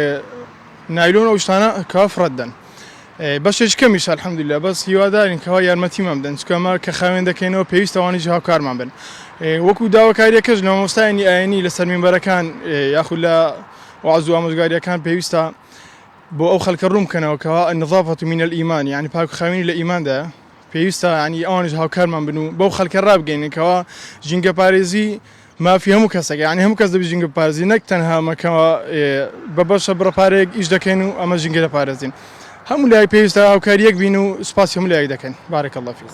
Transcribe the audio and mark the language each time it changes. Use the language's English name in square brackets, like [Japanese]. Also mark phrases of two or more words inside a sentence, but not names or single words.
[Central Kurdish] نایلۆن ئەو شتانە کەوا فڕەتدەن بەشێک کەمیش الحەمدولله بەس هیوادارین کەوا یارمەتیمان بدەن چکەمە کە خاوێن دەکەینەوە پێویستە ئەوانیش هاوکارمان بن وەکو داواکاریەکەش لە مامۆستایانی ئاینی لەسەر مینبەرەکان یاخود لە وعز و ئامۆژگاریەکان پێویستە بۆ ئەو خەڵکە ڕوون بکەنەوە کەوا [Arabic] النظافة من الإيمان [Central Kurdish] يعني پاک خاوێنی لە ئیماندایە پێویستە ینی ئەوانش هاوکارمان بن و بەو خەڵکە ڕابگەینن کەوا ژینگە پارێزی مافی هەموو کەسەکە یعنی هەموو کەس دەبی ژینگە پارێزی نەک تەنها مەکەوە بە بەشە بڕەپارێک ئیش دەکەین و ئەمە ژینگە دەپارێزین هەموو لای پێویستە هاوکاریەک بین و سوپاسی هەموو لای دەکەن [Arabic] بارەکە الله فیک